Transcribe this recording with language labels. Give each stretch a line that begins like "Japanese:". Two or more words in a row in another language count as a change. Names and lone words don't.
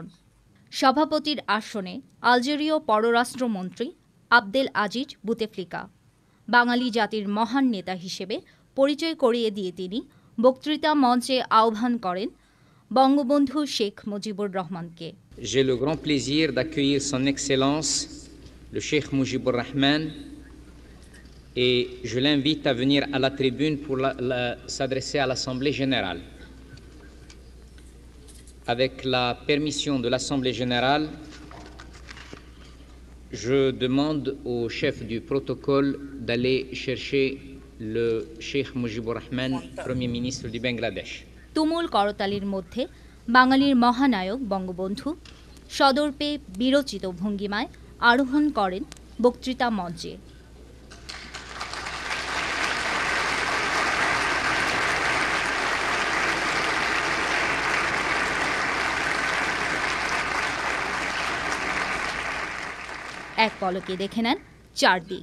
Bangla: সভাপতির আসনে আলজেরীয় পররাষ্ট্রমন্ত্রী আবদেল আজিজ বুতেফ্লিকা বাঙালি জাতির মহান নেতা হিসেবে পরিচয় করিয়ে দিয়ে তিনি বক্তৃতা মঞ্চে আহ্বান করেন বঙ্গবন্ধু শেখ মুজিবুর রহমানকে।
French: J'ai le grand plaisir d'accueillir son Excellence, le Cheikh Mujibur Rahman, et je l'invite à venir à la tribune pour s'adresser à l'Assemblée générale. Avec la permission de l'Assemblée générale, je demande au chef du protocole d'aller chercher le Cheikh Mujibur Rahman, Premier ministre du Bangladesh.
Bangla: তুমুল করতালির মধ্যে বাঙালির মহানায়ক বঙ্গবন্ধু সদর পেয়ে বিরচিত ভঙ্গিমায় আরোহণ করেন বক্তৃতা মঞ্চে। এক পলকে দেখে নেন চারদিক।